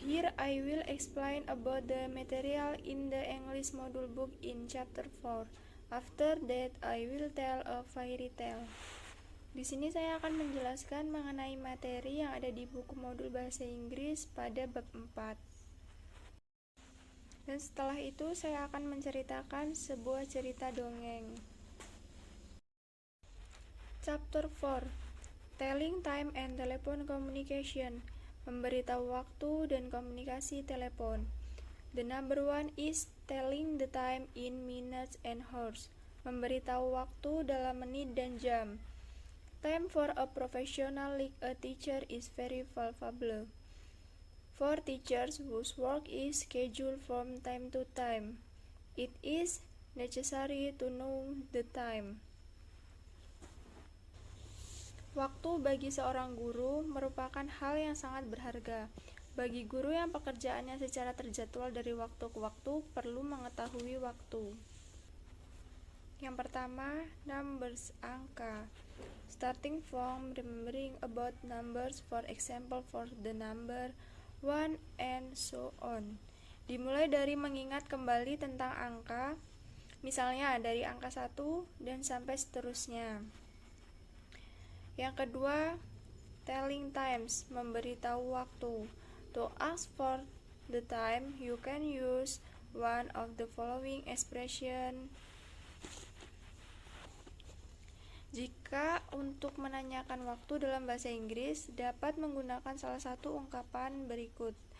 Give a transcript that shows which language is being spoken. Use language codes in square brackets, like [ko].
[en] Here I will explain about the material in the English module book in chapter 4. After that I will tell a fairy tale. [id] Di sini saya akan menjelaskan mengenai materi yang ada di buku modul bahasa Inggris pada bab 4. Dan setelah itu saya akan menceritakan sebuah cerita dongeng. [en] Chapter 4. Telling time and telephone communication. [id] Memberitahu waktu dan komunikasi telepon. [en] The number 1 is telling the time in minutes and hours. [id] Memberitahu waktu dalam menit dan jam. [en] Time for a professional like a teacher is very valuable. For teachers whose work is scheduled from time to time, it is necessary to know the time. [id] Waktu bagi seorang guru merupakan hal yang sangat berharga. Bagi guru yang pekerjaannya secara terjadwal dari waktu ke waktu, perlu mengetahui waktu. Yang pertama, numbers, angka. [en] Starting from remembering about numbers, for example for the number 1 and so on. [id] Dimulai dari mengingat kembali tentang angka, misalnya dari angka 1 dan sampai seterusnya. Yang kedua, [en] telling times, [id] memberitahu waktu. [en] To ask for the time, you can use one of the following expression. [id] Jika untuk menanyakan waktu dalam bahasa Inggris, dapat menggunakan salah satu ungkapan berikut.